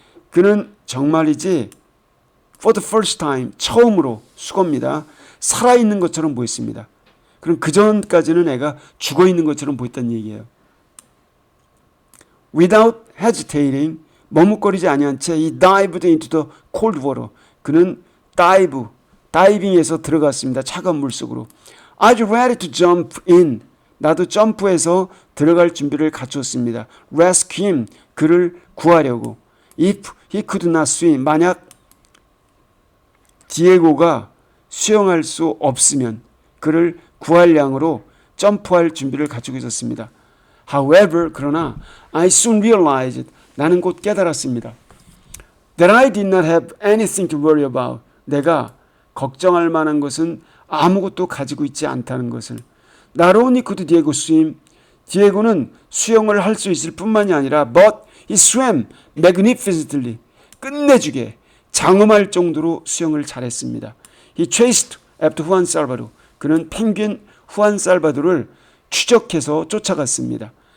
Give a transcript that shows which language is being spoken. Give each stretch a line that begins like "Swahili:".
Korean: 그는 정말이지
English: for the first time,
Korean: 처음으로, 수고입니다. 살아있는 것처럼 보였습니다. 그럼 그 전까지는 애가 죽어있는 것처럼 보였다는 얘기예요.
English: Without hesitating,
Korean: 머뭇거리지 아니한 채
English: he dived into the cold water.
Korean: 그는 다이빙해서 들어갔습니다. 차가운 물속으로.
English: Are you ready to jump in?
Korean: 나도 점프해서 들어갈 준비를 갖췄습니다.
English: Rescue him.
Korean: 그를 구하려고.
English: If he could not swim.
Korean: 만약 디에고가 수영할 수 없으면 그를 구할 양으로 점프할 준비를 갖추고 있었습니다.
English: However,
Korean: 그러나
English: I soon realized,
Korean: 나는 곧 깨달았습니다.
English: That I did not have anything to worry about.
Korean: 내가 걱정할 만한 것은 아무것도 가지고 있지 않다는 것을.
English: Not only could Diego swim,
Korean: 디에고는 수영을 할 수 있을 뿐만이 아니라
English: but he swam magnificently.
Korean: 끝내주게 장엄할 정도로 수영을 잘했습니다.
English: He chased after Juan Salvador.
Korean: 그는 펭귄 후안 살바도를 추적해서 쫓아갔습니다.